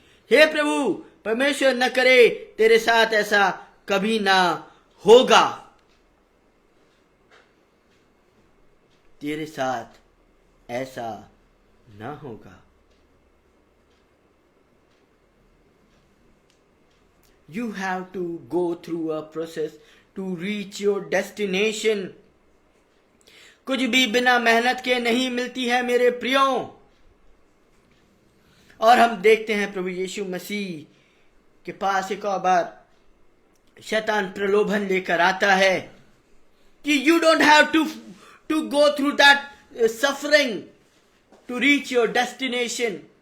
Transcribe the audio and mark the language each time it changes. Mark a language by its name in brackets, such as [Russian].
[Hindi] हे प्रभु, परमेश्वर न करे तेरे साथ ऐसा कभी ना होगा, तेरे साथ ऐसा ना होगा। [English] You have to go through a process to reach your destination. [Hindi] कुछ भी बिना मेहनत के नहीं मिलती है मेरे प्रियो। और हम देखते हैं प्रभु यीशु मसीह के पास एक और बार शैतान प्रलोभन लेकर आता है कि [English] you don't have to go through that suffering to reach your destination.